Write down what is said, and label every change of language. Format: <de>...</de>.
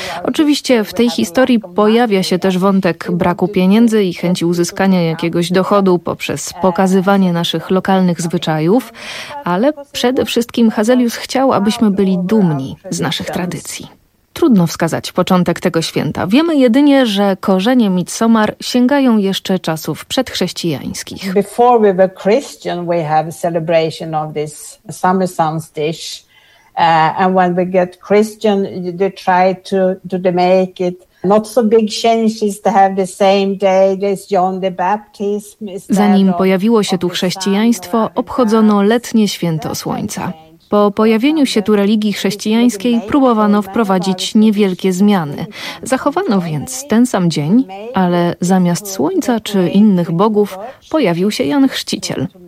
<pl>Oczywiście w tej historii pojawia się też wątek braku pieniędzy i chęci uzyskania jakiegoś dochodu poprzez pokazywanie naszych lokalnych zwyczajów, ale przede wszystkim Hazelius chciał, abyśmy byli dumni z naszych tradycji. Trudno wskazać początek tego święta. Wiemy jedynie, że korzenie Midsommar sięgają jeszcze czasów przedchrześcijańskich.</pl> <en>Before we were Christian, we have a celebration of this summer solstice And when we get Christian, they try to make it not so big changes to have the same day as John the Baptist.</en> <pl>Zanim pojawiło się tu chrześcijaństwo, obchodzono letnie święto słońca. Po pojawieniu się tu religii chrześcijańskiej próbowano wprowadzić niewielkie zmiany. Zachowano więc ten sam dzień, ale zamiast słońca czy innych bogów pojawił się Jan Chrzciciel.</pl>